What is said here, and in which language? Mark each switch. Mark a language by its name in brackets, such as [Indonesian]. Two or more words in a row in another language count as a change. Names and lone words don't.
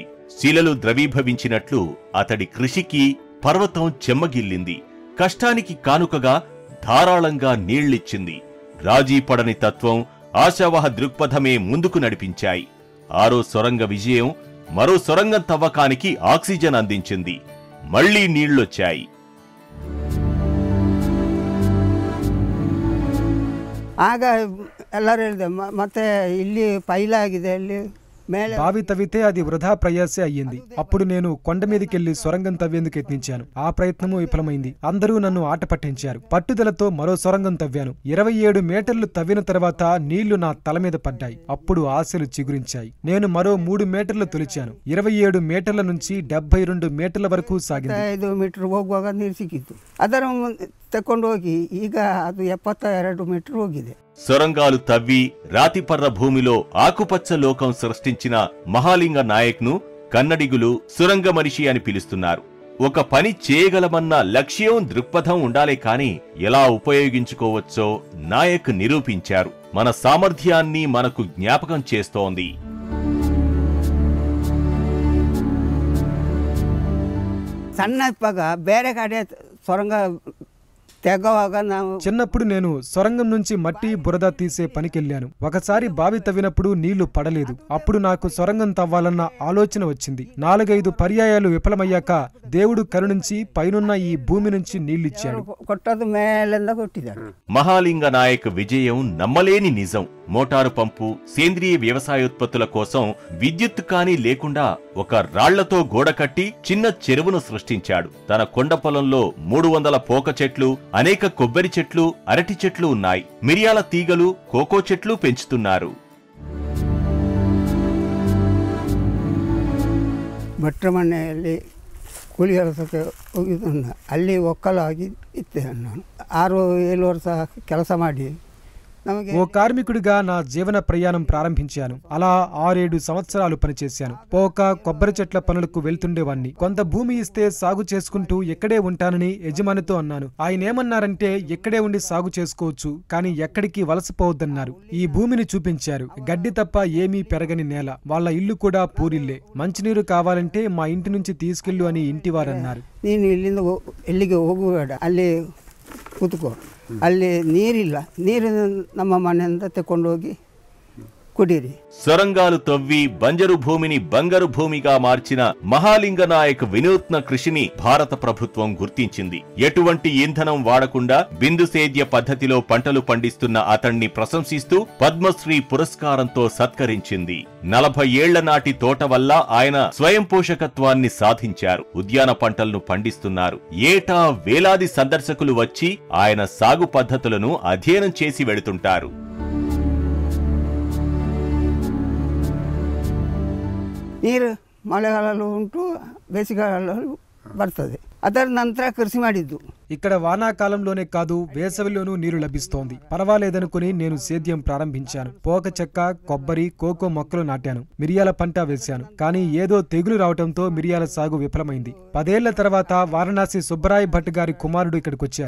[Telugu] శిలలు ద్రవీభవించినట్లు అతడి కృషికి పర్వతం చెమ్మగిల్లింది. కష్టానికి కానుకగా ధారాళంగా నీళ్లిచ్చింది. రాజీపడని తత్వం, ఆశావహ దృక్పథమే ముందుకు నడిపించాయి. 6వ సొరంగ విజయం మరో సొరంగం తవ్వకానికి ఆక్సిజన్ అందించింది. మళ్లీ నీళ్లొచ్చాయి. [Kannada] ಆಗ ಎಲ್ಲರೂ ಹೇಳಿದೆ ಮತ್ತೆ ಇಲ್ಲಿ ಪೈಲಾಗಿದೆ ಇಲ್ಲಿ ಮೇಲೆ [Telugu] బావి తవ్వితే అది వృధా ప్రయాసే అయ్యింది. అప్పుడు నేను కొండ మీదకెళ్లి సొరంగం తవ్వేందుకు యత్నించాను. ఆ ప్రయత్నము విఫలమైంది. అందరూ నన్ను ఆట పట్టించారు. పట్టుదలతో మరో సొరంగం తవ్వాను. 27 మీటర్లు తవ్విన తర్వాత నీళ్లు నా తల మీద పడ్డాయి. అప్పుడు ఆశలు చిగురించాయి. నేను మరో 3 మీటర్లు తొలిచాను. 27 మీటర్ల నుంచి 72 మీటర్ల వరకు సాగింది. [Kannada] 5 మీటర్ ಹೋಗುವಾಗ ನೀರು ಸಿಕ್ಕಿತ್ತು. ಅದರ ತಕೊಂಡು ಹೋಗಿ ಈಗ ಅದು 72 మీటర్ ಹೋಗಿದೆ. [Telugu] సొరంగాలు తవ్వి రాతిపర్ర భూమిలో ఆకుపచ్చ లోకం సృష్టించిన మహాలింగ నాయక్ను కన్నడిగులు సురంగ మనిషి అని పిలుస్తున్నారు. ఒక పని చేయగలమన్న లక్ష్యం, దృక్పథం ఉండాలే కాని ఎలా ఉపయోగించుకోవచ్చో నాయక్ నిరూపించారు. మన సామర్థ్యాన్ని మనకు జ్ఞాపకం చేస్తోంది. [Kannada] ಸಣ್ಣ ಇಪ್ಪಾಗ ಬೇರೆ ಕಡೆ ಸೊರಂಗ [Telugu] చిన్నప్పుడు నేను సొరంగం నుంచి మట్టి బురద తీసే పనికెళ్లాను. ఒకసారి బావి తవ్వినప్పుడు నీళ్లు పడలేదు. అప్పుడు నాకు సొరంగం తవ్వాలన్న ఆలోచన వచ్చింది. 4-5 పర్యాయాలు విఫలమయ్యాక దేవుడు కరుణించి పైనున్న ఈ భూమి నుంచి నీళ్లిచ్చాడు. మహాలింగ నాయక్ విజయం నమ్మలేని నిజం. మోటారు పంపు, సేంద్రియ వ్యవసాయోత్పత్తుల కోసం విద్యుత్ కానీ లేకుండా ఒక రాళ్లతో గోడ కట్టి చిన్న చెరువును సృష్టించాడు. తన కొండ పొలంలో 300 పోక చెట్లు, అనేక కొబ్బరి చెట్లు, అరటి చెట్లు ఉన్నాయి. మిరియాల తీగలు, కోకో చెట్లు పెంచుతున్నారు. [Kannada] ಭಟ್ರ ಮನೆಯಲ್ಲಿ ಕೂಲಿ ಕೆಲಸಕ್ಕೆ ಹೋಗಿದ್ದ ಅಲ್ಲಿ ಒಕ್ಕಲಾಗಿ ಇದ್ದೆ ನಾನು 6-7 ವರ್ಷ ಕೆಲಸ ಮಾಡಿ ನಮಗೆ [Telugu] ఓ కార్మికుడిగా నా జీవన ప్రయాణం ప్రారంభించాను. అలా 6-7 సంవత్సరాలు పనిచేశాను. పోక కొబ్బరి చెట్ల పనులకు వెళ్తుండేవాణ్ణి. కొంత భూమి ఇస్తే సాగు చేసుకుంటూ ఎక్కడే ఉంటానని యజమానితో అన్నాను. ఆయన ఏమన్నారంటే ఎక్కడే ఉండి సాగు చేసుకోవచ్చు, కానీ ఎక్కడికి వలసపోవద్దన్నారు. ఈ భూమిని చూపించారు. గడ్డి తప్ప ఏమీ పెరగని నేల. వాళ్ళ ఇల్లు కూడా పూరిల్లే. మంచినీరు కావాలంటే మా ఇంటి నుంచి తీసుకెళ్ళు అని ఇంటివారన్నారు. [Kannada] ನೀನು ಇಲ್ಲಿಂದ ಎಲ್ಲಿಗೆ ಹೋಗಬೇಡ, ಅಲ್ಲಿ ಕೂತ್ಕೋ, ಅಲ್ಲಿ ನೀರಿಲ್ಲ, ನೀರು ನಮ್ಮ ಮನೆಯಿಂದ ತಗೊಂಡೋಗಿ కుడిరి. [Telugu] సొరంగాలు తవ్వి బంజరు భూమిని బంగారు భూమిగా మార్చిన మహాలింగ నాయక్ వినూత్న కృషిని భారత ప్రభుత్వం గుర్తించింది. ఎటువంటి ఇంధనం వాడకుండా బిందు సేద్య పద్ధతిలో పంటలు పండిస్తున్న అతణ్ణి ప్రశంసిస్తూ పద్మశ్రీ పురస్కారంతో సత్కరించింది. 40 ఏళ్ల నాటి తోట వల్ల ఆయన స్వయం పోషకత్వాన్ని సాధించారు. ఉద్యాన పంటలను పండిస్తున్నారు. ఏటా వేలాది సందర్శకులు వచ్చి ఆయన సాగు పద్ధతులను అధ్యయనం చేసి వెళుతుంటారు. [Kannada] ನೀರು ಮಳೆಗಾಲಲ್ಲೂ ಉಂಟು, ಬೇಸಿಗೆಗಾಲಲ್ಲೂ ಬರ್ತದೆ. ಅದರ ನಂತರ ಕೃಷಿ ಮಾಡಿದ್ದು. [Telugu] ఇక్కడ వానాకాలంలోనే కాదు, వేసవిలోనూ నీరు లభిస్తోంది. పర్వాలేదనుకుని నేను సేద్యం ప్రారంభించాను. పోక చెక్క, కొబ్బరి, కోకో మొక్కలు నాటాను. మిరియాల పంట వేశాను. కానీ ఏదో తెగులు రావడంతో మిరియాల సాగు విఫలమైంది. 10 ఏళ్ల తర్వాత వారణాసి సుబ్బరాయ్ భట్ గారి కుమారుడు ఇక్కడికొచ్చారు.